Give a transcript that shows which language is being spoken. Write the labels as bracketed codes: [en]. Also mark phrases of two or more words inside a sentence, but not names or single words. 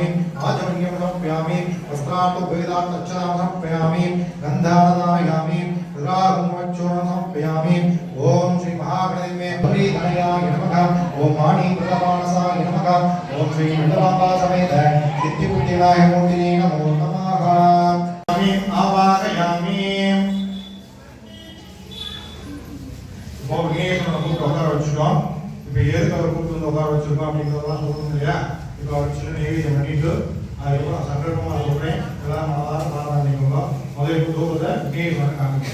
[sa] आचमनीयं समर्पयामि वस्त्रार्थोपवेदान् दक्षिणां समर्पयामि गन्धादायामि रुद्राहुमच्चूर्णं समर्पयामि ओम श्री महागणपते प्रीतनयाय नमः ओम वाणी प्रतापमानसाय नमः ओम श्री मंडलाम्बा समेत सिद्धिबुद्धिविनायक मूर्तिने नमो नमः आवाहयामि [ta] ஓம் விக்னேஸ்வரனை கூப்பிட்டு உட்கார வச்சுட்டோம். இப்போ எதுக்கு அவர் கூப்பிட்டு வந்து உட்கார வச்சிருக்கோம் அப்படிங்கிறதெல்லாம் சொல்லணும் இல்லையா? இப்போ அவர் சின்ன நெய்வேத்தியம் பண்ணிட்டு அதுக்கப்புறம் சங்கல்பமாக சொல்கிறேன். எல்லாம் மனதார பாராயணம் பண்ணிக்கோங்க. முதல் தூரத்தை விக்னேஸ்வரனை காமிங்க.